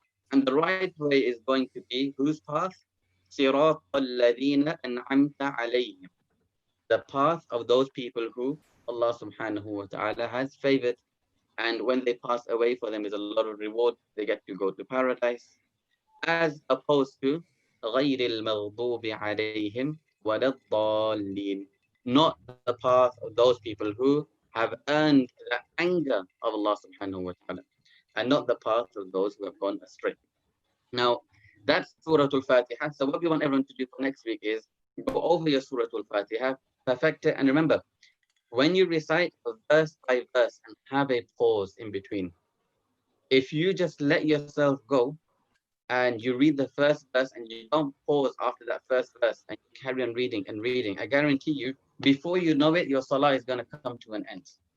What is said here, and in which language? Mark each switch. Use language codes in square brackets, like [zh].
[en] And the right way is going to be whose path? [ar] صراط الذين أنعمت عليهم. [en] The path of those people who Allah subhanahu wa ta'ala has favored. And when they pass away, for them is a lot of reward. They get to go to paradise. As opposed to [ar] غير المغضوب عليهم ولا الضالين. [en] Not the path of those people who have earned the anger of Allah subhanahu wa ta'ala, and not the path of those who have gone astray. Now, that's Surah Al-Fatiha. So what we want everyone to do for next week is go over your Surah Al-Fatiha, perfect it, and remember, when you recite verse by verse and have a pause in between, if you just let yourself go and you read the first verse and you don't pause after that first verse and you carry on reading and reading, I guarantee you, before you know it, your salah is going to come to an end.